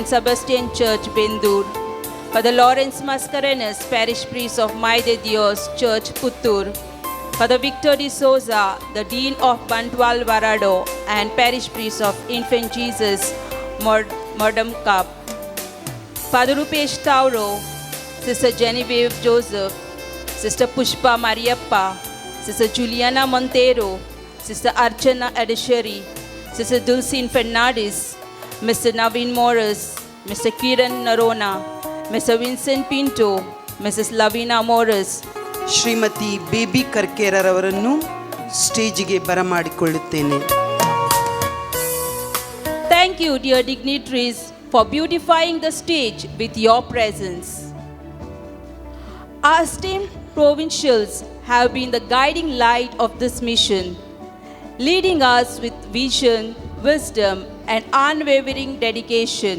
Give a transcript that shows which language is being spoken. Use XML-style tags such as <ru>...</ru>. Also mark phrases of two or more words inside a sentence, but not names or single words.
<en>Sebastian Church, Bendur, Father Lawrence Mascarenas, Parish Priest of Mai de Dios Church, Puttur, Father Victor D'Souza, the Dean of Bantwal Varado and Parish Priest of Infant Jesus, Modamkap, Father Rupesh Tauro, Sister Genevieve Joseph, Sister Pushpa Mariappa, Sister Juliana Montero, Sister Archana Adishari, Sister Dulcine Fernandez, Mr. Naveen Morris, Mr. Kiran Narona, Mr. Vincent Pinto, Mrs. Lavina Morris,</en> <kn>ಶ್ರೀಮತಿ ಬೇಬಿ ಕರ್ಕೇರರವರನ್ನು ಸ್ಟೇಜಿಗೆ ಬರಮಾಡಿಕೊಳ್ಳುತ್ತೇನೆ.</kn> <en>Thank you, dear dignitaries, for beautifying the stage with your presence. Our esteemed provincials have been the guiding light of this mission, leading us with vision, wisdom, and unwavering dedication.</en>